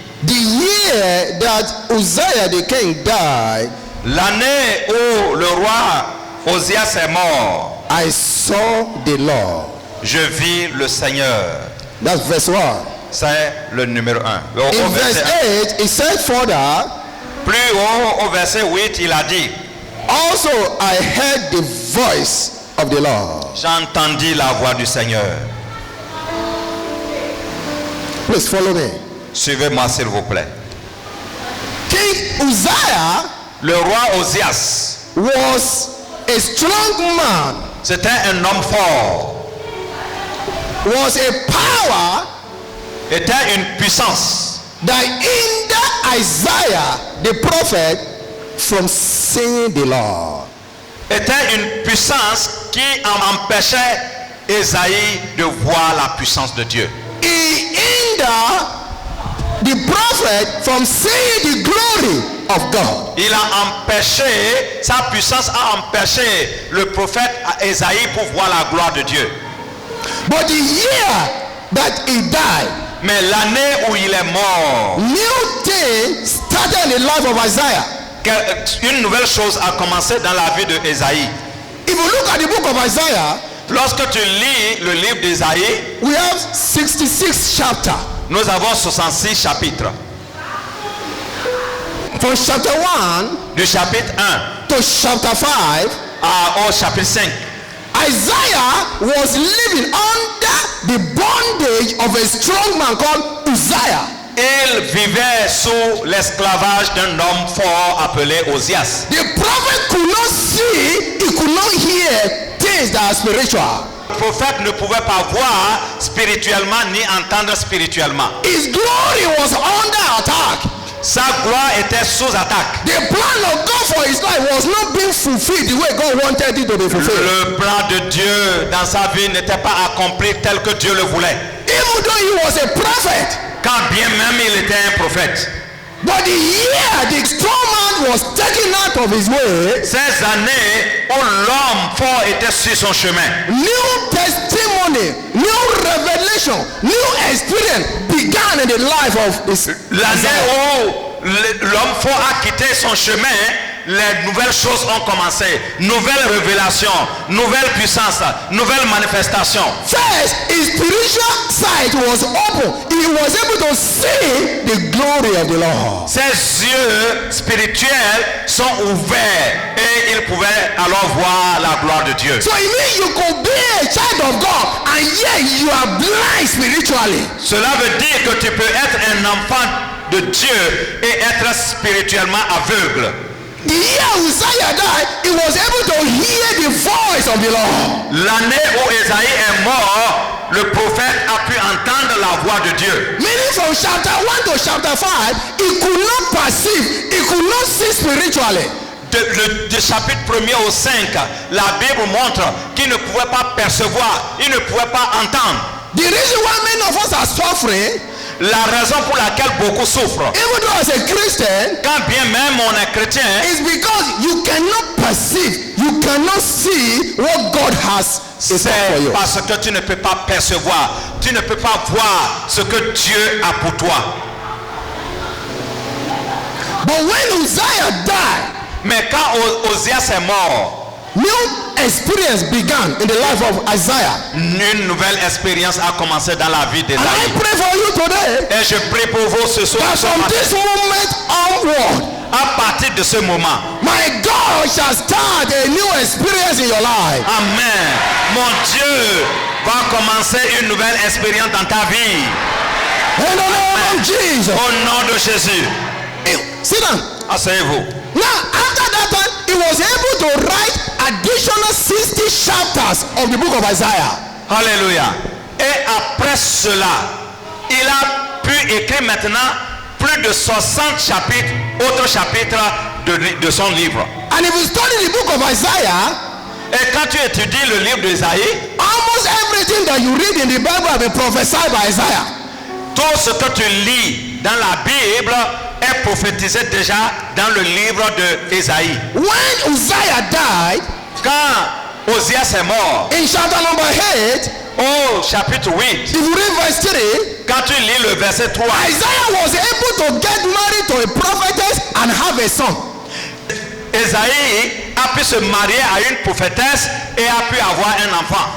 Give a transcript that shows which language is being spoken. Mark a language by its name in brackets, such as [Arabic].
[English] the year that Uzziah the king died, [French] l'année où le roi Osias est mort, [English] I saw the Lord. [French] je vis le Seigneur. [English] That's verse 1. [French] C'est le numéro 1. [English] In verse 8, it said further, [French] Plus haut, au verset 8, il a dit, [English] Also I heard the voice of the Lord. [French] j'entendis la voix du Seigneur. [English] Please follow me. [French] Suivez-moi s'il vous plaît. [English] King Uzziah [French] Le roi Osias, [English] was a strong man, [French] c'était un homme fort, [English] was a power [French] était une puissance [English] that hindered Isaiah the prophet from seeing the Lord. [French] était une puissance qui empêchait Ésaïe de voir la puissance de Dieu. [English] He hindered the prophet from seeing the glory of God. [French] Il a empêché, sa puissance a empêché le prophète Ésaïe pour voir la gloire de Dieu. [English] But the year that he died, [French] Mais l'année où il est mort, [English] new thing started in the life of Isaiah. [French] une nouvelle chose a commencé dans la vie de Ésaïe. [English] If you look at the book of Isaiah, [French] Lorsque tu lis le livre d'Ésaïe, [English] we have 66 chapters. [French] nous avons 66 chapitres. [English] From chapter 1 [French] Du chapitre 1 [English] to chapter 5, [French] au chapitre 5. [English] Isaiah was living under the bondage of a strong man called Uzziah. [French] Il vivait sous l'esclavage d'un homme fort appelé Osias. [English] The prophet could not see, he could not hear things that are spiritual. [French] Le prophète ne pouvait pas voir spirituellement ni entendre spirituellement. [English] His glory was under attack. [French] Sa gloire était sous attaque. [English] The plan of God for his life was not being fulfilled the way God wanted it to be fulfilled. [French] Le plan de Dieu dans sa vie n'était pas accompli tel que Dieu le voulait. [English] Even though he was a prophet, [French] Quand bien même il était un prophète. [English] but the year the strong man was taken out of his way, [French] Ces années où l'homme fort était sur son chemin, [English] new testimony, new revelation, new experience began in the life of this [French] l'année [English] Isaiah. [French] où l'homme fort a quitté son chemin, les nouvelles choses ont commencé. Nouvelles révélations, nouvelles puissances, nouvelles manifestations. [English] First, his spiritual sight was open. He was able to see the glory of the Lord. [French] Ses yeux spirituels sont ouverts et il pouvait alors voir la gloire de Dieu. [English] So it means you could be a child of God and yet you are blind spiritually. [French] Cela veut dire que tu peux être un enfant de Dieu et être spirituellement aveugle. [English] The year Uzziah died, he was able to hear the voice of the Lord. [French] L'année où Ésaïe est mort, le prophète a pu entendre la voix de Dieu. [English] Meaning from chapter 1 to chapter 5, he could not perceive, he could not see spiritually. [French] Du chapitre 1er au 5, la Bible montre qu'il ne pouvait pas percevoir, il ne pouvait pas entendre. [English] The reason why many of us are suffering, [French] La raison pour laquelle beaucoup souffrent, [English] even though as a Christian, [French] quand bien même on est chrétien, [English] is because you cannot perceive, you cannot see what God has in store for [French] c'est [English] you. [French] parce que tu ne peux pas percevoir, tu ne peux pas voir ce que Dieu a pour toi. [English] But when Uzziah died, [French] Mais quand Osias est mort, [English] new experience began in the life of Isaiah. [French] une nouvelle expérience a commencé dans la vie [English] And I [French] d'Ésaïe. [English] pray for you today [French] Et je prie pour vous ce soir, [English] that [French] ce [English] from [French] matin, [English] this moment onward, [French] à partir de ce moment. [English] my God shall start a new experience in your life. Amen. [French] Mon Dieu va commencer une nouvelle expérience dans ta vie. [English] In the name of Jesus. [French] Au nom de Jésus. [English] Sit down. [French] Asseyez-vous. [English] Now, after that time, he was able to write additional 60 chapters of the book of Isaiah. [French] Alléluia. Et après cela, il a pu écrire maintenant plus de 60 chapitres, autres chapitres de son livre. [English] And if you study the book of Isaiah, [French] Et quand tu étudies le livre d'Ésaïe, [English] almost everything that you read in the Bible has been prophesied by Isaiah. [French] tout ce que tu lis dans la Bible est prophétisé déjà dans le livre d'Ésaïe. [English] When Uzziah died, [French] Quand Osias est mort, [English] in chapter number 8, [French] au chapitre 8, [English] if you read verse 3, [French] quand tu lis le verset 3, [English] Isaiah was able to get married to a prophetess and have a son. [French] Ésaïe a pu se marier à une prophétesse et a pu avoir un enfant.